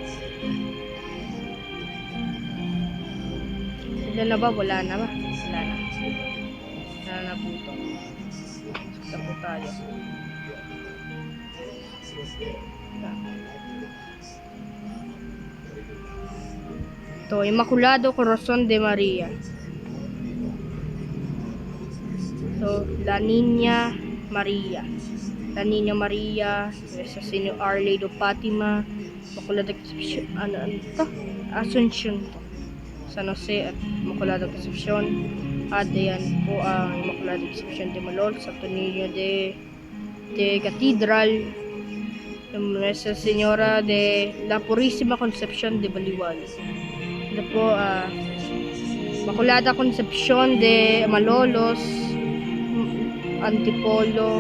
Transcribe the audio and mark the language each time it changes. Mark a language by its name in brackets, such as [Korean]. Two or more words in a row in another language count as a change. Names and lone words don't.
[Filipino] Wala na ba? Wala na ba? Wala na. Wala na po ito. Sa po tayo. Ito, Immaculado Corazon de Maria. So, La Niña Maria. La Niña Maria, Nuestra Señora Our Lady of Fatima, Immaculada Concepcion, ano to? Asuncion to. San Jose at Immaculada Concepcion. At ayan po ang Immaculada Concepcion de Malolos, Santo Niño de Cathedral, Nuestra Señora de La Purísima Concepcion de Baliwal. Ito po, Immaculada Concepcion de Malolos, Antipolo.